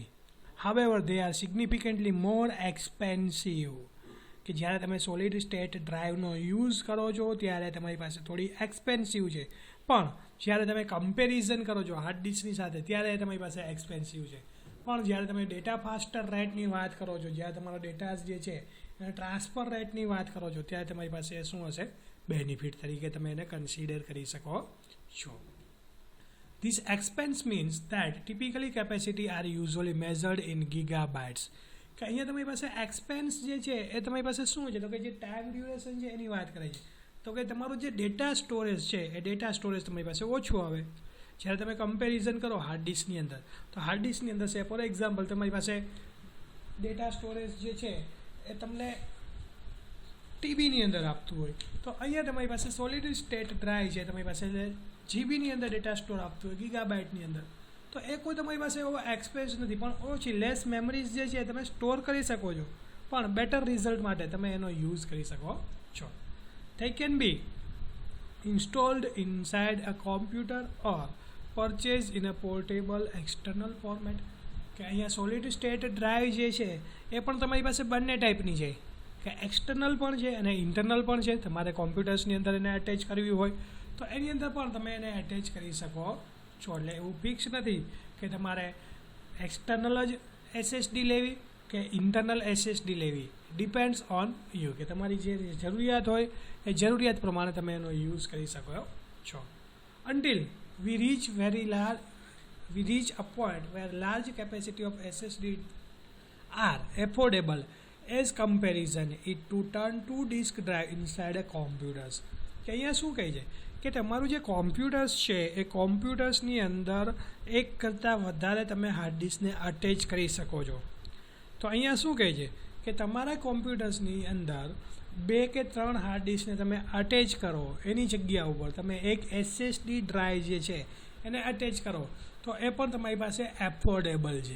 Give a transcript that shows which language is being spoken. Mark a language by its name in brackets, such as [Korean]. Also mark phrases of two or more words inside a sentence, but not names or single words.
[English] however they are significantly more expensive, [Gujarati] કે જ્યારે તમે [English] solid state driveનો [Gujarati] યુઝ કરો છો ત્યારે તમારી પાસે થોડી એક્સપેન્સિવ છે, પણ જ્યારે તમે કમ્પેરિઝન કરો છો [English] hard diskની [Gujarati] સાથે ત્યારે તમારી પાસે એક્સપેન્સિવ છે. પણ જ્યારે તમે [English] data faster rateની [Gujarati] વાત કરો છો, જ્યારે તમારો ડેટા જે છે એને [English] transfer rateની [Gujarati] વાત કરો છો, ત્યારે તમારી પાસે શું હશે, બેનિફિટ તરીકે તમે એને કન્સિડર કરી શકો છો. [English] This expense means that typically capacity are usually measured in gigabytes, [Gujarati] કે અહીંયા તમારી પાસે એક્સપેન્સ જે છે એ તમારી પાસે શું છે, તો કે જે [English] time duration [Gujarati] છે એની વાત કરે છે, તો કે તમારું જે [English] data storage [Gujarati] છે એ [English] data storage [Gujarati] તમારી પાસે ઓછું આવે. જ્યારે તમે કમ્પેરિઝન કરો [English] hard diskની [Gujarati] અંદર, તો [English] hard diskની [Gujarati] અંદર છે [English] for example [Gujarati] તમારી પાસે [English] data storage [Gujarati] જે છે એ તમને ટીબીની અંદર આપતું હોય, તો અહીંયા તમારી પાસે [English] solid state drive [Gujarati] છે તમારી પાસે જીબીની અંદર [English] data store [Gujarati] આપતું હોય, ગીગાબાઇટની અંદર. તો એ કોઈ તમારી પાસે એવો એક્સપેન્સ નથી, પણ ઓછી [English] less memories [Gujarati] જે છે તમે સ્ટોર કરી શકો છો, પણ [English] better result [Gujarati] માટે તમે એનો યુઝ કરી શકો છો. [English] They can be installed inside a computer or purchased in a portable external format. [Gujarati] કે અહીંયા [English] solid state drive [Gujarati] જે છે એ પણ તમારી પાસે બંને ટાઈપની છે, કે એક્સટર્નલ પણ છે અને ઇન્ટરનલ પણ છે. તમારે કોમ્પ્યુટર્સની અંદર એને અટેચ કરવી હોય તો એની અંદર પણ તમે એને અટેચ કરી શકો છો. એટલે એવું ફિક્સ નથી કે તમારે એક્સટર્નલ જ SSD લેવી કે ઇન્ટરનલ SSD લેવી. [English] depends on you, [Gujarati] કે તમારી જે જરૂરિયાત હોય એ જરૂરિયાત પ્રમાણે તમે એનો યુઝ કરી શકો છો. [English] Until we reach a point where large capacity of SSD are affordable as comparison it to turn to disk drive inside a computers. [Gujarati] કે અહીંયા શું કહે છે કે તમારું જે કોમ્પ્યુટર્સ છે એ કોમ્પ્યુટર્સની અંદર એક કરતાં વધારે તમે [English] hard diskને [Gujarati] અટેચ કરી શકો છો. તો અહીંયા શું કહે છે કે તમારા કોમ્પ્યુટર્સની અંદર 2 કે 3 [English] hard diskને [Gujarati] તમે અટેચ કરો, એની જગ્યા ઉપર તમે એક [English] SSD drive [Gujarati] જે છે એને અટેચ કરો, તો એ પણ તમારી પાસે એફોર્ડેબલ છે.